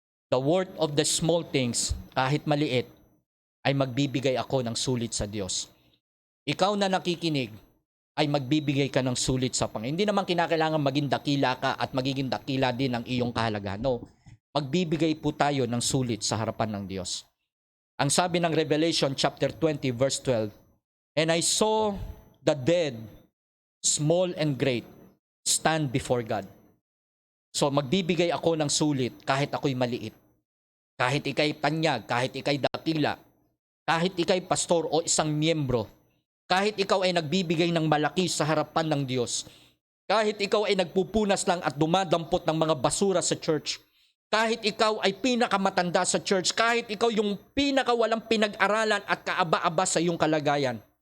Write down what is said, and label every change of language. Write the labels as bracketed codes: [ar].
[en] The worth of the small things, [tl] kahit maliit, ay magbibigay ako ng sulit sa Diyos. Ikaw na nakikinig, ay magbibigay ka ng sulit sa Panginoon. Hindi naman kinakailangan maging dakila ka at magiging dakila din ang iyong kahalagahan. No, magbibigay po tayo ng sulit sa harapan ng Diyos. Ang sabi ng [en] Revelation chapter 20 verse 12, "And I saw the dead, small and great, stand before God." [tl] So magbibigay ako ng sulit kahit ako'y maliit. Kahit ikay tanyag, kahit ikay dakila, kahit ikay pastor o isang miyembro, kahit ikaw ay nagbibigay ng malaki sa harapan ng Diyos, kahit ikaw ay nagpupunas lang at dumadampot ng mga basura sa church, kahit ikaw ay pinakamatanda sa church, kahit ikaw yung pinakawalang pinag-aralan at kaaba-aba sa iyong kalagayan.